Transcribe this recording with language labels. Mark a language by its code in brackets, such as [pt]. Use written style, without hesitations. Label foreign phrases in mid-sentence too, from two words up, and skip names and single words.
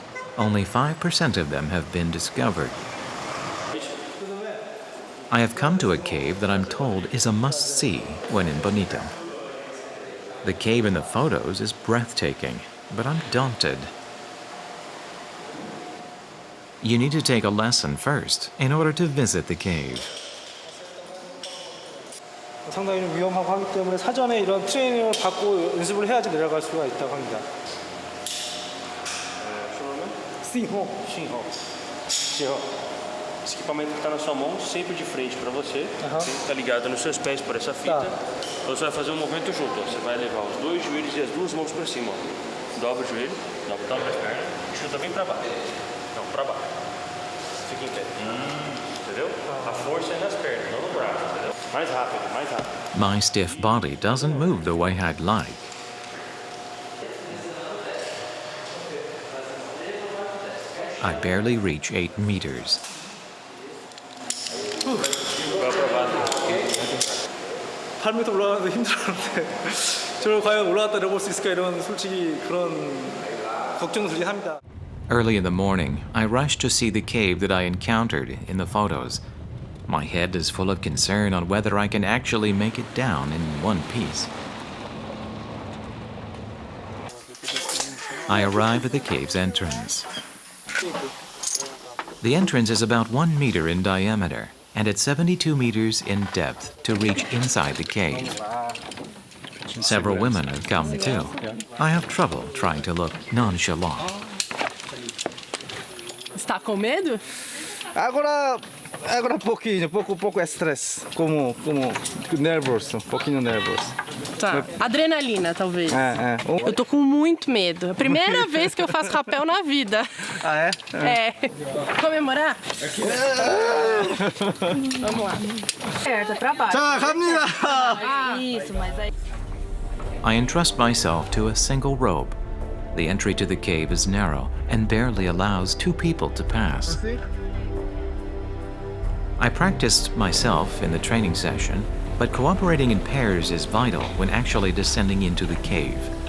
[en] Only 5% of them have been discovered. I have come to a cave that I'm told is a must-see when in Bonito. The cave in the photos is breathtaking, but I'm daunted. You need to take a lesson first in order to visit the cave. [ko] 상당히 좀 위험하고 하기 때문에 사전에 이런 트레이닝을 받고 연습을 해야지 내려갈 수가 있다고 합니다. [pt] Esse equipamento que está na sua mão, sempre de frente para você, está ligado nos seus pés por essa fita. Você vai fazer um movimento junto, você vai levar os dois joelhos e as duas mãos para cima. Dobra o joelho, dobra as pernas, chuta bem para baixo. Não, para baixo. Fica em pé. Entendeu? A força é nas pernas, não no braço, entendeu? Mais rápido, mais rápido. [en] My stiff body doesn't move the way I'd like. I barely reach 8 meters. [ko] 8m 올라가는데 힘들었는데 저를 과연 올라갔다 내려올 수 있을까 이런 솔직히 그런 걱정도 들긴 합니다. [en] Early in the morning, I rush to see the cave that I encountered in the photos. My head is full of concern on whether I can actually make it down in one piece. I arrive at the cave's entrance. The entrance is about 1 meter in diameter and at 72 meters in depth to reach inside the cave. Several women have come too. I have trouble trying to look nonchalant. [pt] Está com medo? Agora pouco estresse, como nervoso, pouquinho nervoso. Tá, adrenalina talvez. É. Eu tô com muito medo. É a primeira vez que eu faço rapel na vida. Ah, é? É. Comemorar? Vamos lá. Certo, pra baixo. [ko] 자, 갑니다. [pt] Isso, mas aí... [en] I entrust myself to a single rope. The entry to the cave is narrow and barely allows 2 people to pass. I practiced myself in the training session, but cooperating in pairs is vital when actually descending into the cave.